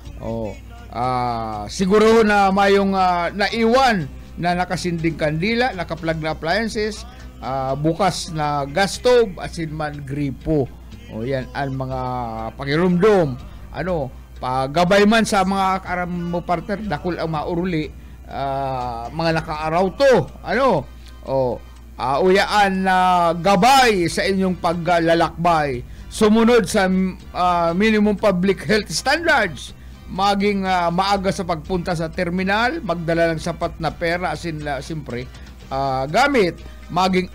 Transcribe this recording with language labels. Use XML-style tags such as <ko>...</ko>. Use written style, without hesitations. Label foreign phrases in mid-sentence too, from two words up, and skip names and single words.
<bik>Siguro na mayong naiwan na nakasinding kandila, nakaplug na appliances, bukas na</bik> <en>gas stove,</en> <bik>asin man gripo. Yan ang mga pagirumdum. Pagabay man sa mga karam mo partner, dakol ang mauruli, mga nakaaraw to.</bik> <tl>Uyaan na gabay sa inyong paglalakbay. Sumunod sa</tl> <en>minimum public health standards.</en> <tl>Maging maaga sa pagpunta sa terminal, magdala ng sapat na pera, siyempre, gamit, maging</tl>